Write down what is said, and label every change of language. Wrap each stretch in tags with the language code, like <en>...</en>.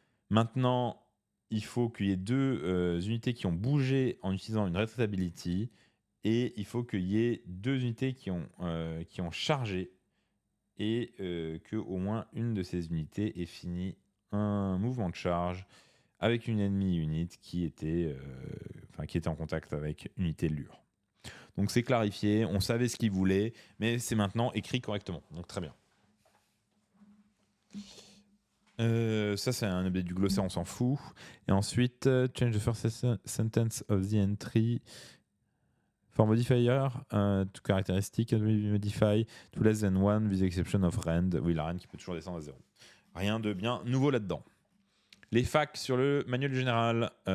<fr>Maintenant, il faut qu'il y ait deux unités qui ont bougé en utilisant une retreat ability, et il faut qu'il y ait deux unités qui ont chargé, et que au moins une de ces unités ait fini un mouvement de charge avec une enemy unit qui était en contact avec une unité de lure. Donc c'est clarifié, on savait ce qu'il voulait, mais c'est maintenant écrit correctement. Donc très bien. Ça c'est un update du glossaire, on s'en fout. Et ensuite,</fr> <en>change the first sentence of the entry for modifier to characteristic modify to less than one with the exception of rend.</en> <fr>Oui, la rend qui peut toujours descendre à 0. Rien de bien nouveau là-dedans. Les facs sur le manuel du général.</fr>